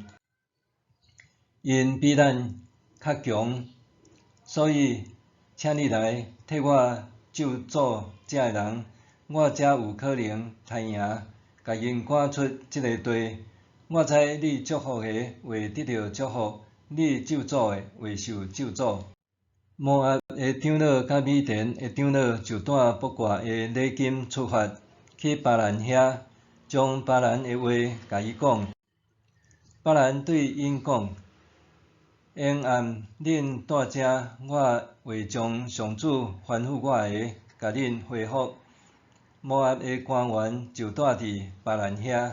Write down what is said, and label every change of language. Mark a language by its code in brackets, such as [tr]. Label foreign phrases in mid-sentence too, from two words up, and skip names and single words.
[nan] 因比咱较强，所以请你来替我咒诅这个人，我才有可能杀赢，甲因赶出这个地。我知你祝福的会得到祝福，你咒诅的会受咒诅。摩押的长老甲米甸的长老就带卜卦的礼金出发，去巴兰遐，将巴兰的话甲伊讲。巴兰对因讲：沿暗恁住遮，我会将上主吩咐我的，甲恁回复。摩押的官员就住伫巴兰遐。